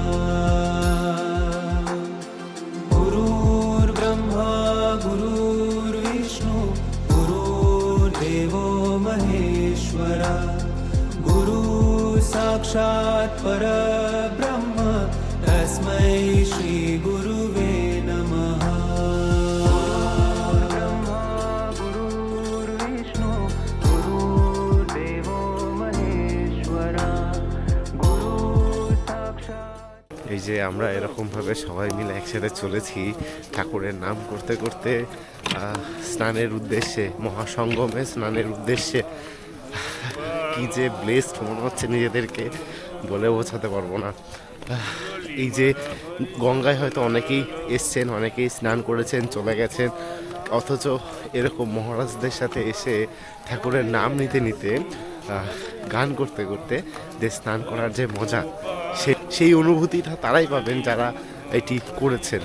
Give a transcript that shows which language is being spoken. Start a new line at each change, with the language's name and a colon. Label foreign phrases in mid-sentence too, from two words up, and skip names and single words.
Sanskrit: गुरुर्ब्रह्मा गुरुर्विष्णु गुरुर्देवो महेश्वरा गुरु साक्षात् परब्रह्म तस्मै श्री गुरुवे नमः ब्रह्मा गुरुर्विष्णु गुरुर्देवो महेश्वरा गुरु साक्षात्।
Bangla: এই যে আমরা এরকমভাবে সবাই মিলে একসাথে চলেছি ঠাকুরের নাম করতে করতে স্নানের উদ্দেশ্যে, মহাসঙ্গমে স্নানের উদ্দেশ্যে। কি যে ব্লেসড মনে হচ্ছে নিজেদেরকে, বলে বোঝাতে পারবো না। এই যে গঙ্গায় হয়তো অনেকেই এসছেন, অনেকেই স্নান করেছেন, চলে গেছেন, অথচ এরকম মহারাজদের সাথে এসে ঠাকুরের নাম নিতে নিতে গান করতে করতে যে স্নান করার যে মজা, সেই অনুভূতিটা তারাই পাবেন যারা এটি করেছেন।